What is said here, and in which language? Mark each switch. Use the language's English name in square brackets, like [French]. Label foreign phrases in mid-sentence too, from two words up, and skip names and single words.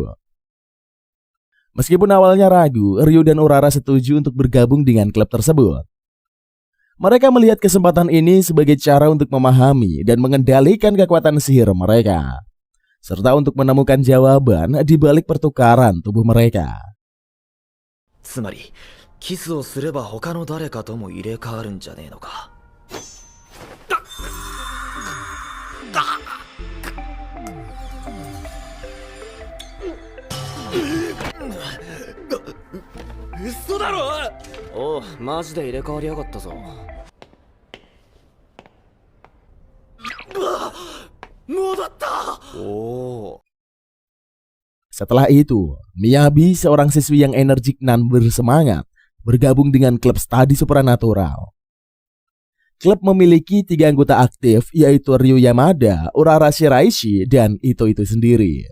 [Indonesian] Meskipun awalnya ragu, Ryu dan Urara setuju untuk bergabung dengan klub tersebut. Mereka melihat kesempatan ini sebagai cara untuk memahami dan mengendalikan kekuatan sihir mereka, serta untuk menemukan jawaban di balik pertukaran tubuh mereka. [Japanese] つまりキスをすれば他の誰かとも入れ替わるんじゃねえのか。嘘だろ。おう、マジで入れ替わりやがったぞ。戻った。おお。 [Indonesian] Setelah itu, Miyabi, seorang siswi yang energik dan bersemangat, bergabung dengan klub studi supranatural. Klub memiliki 3 anggota aktif, yaitu Ryu Yamada, Urara Shiraishi, dan Ito sendiri.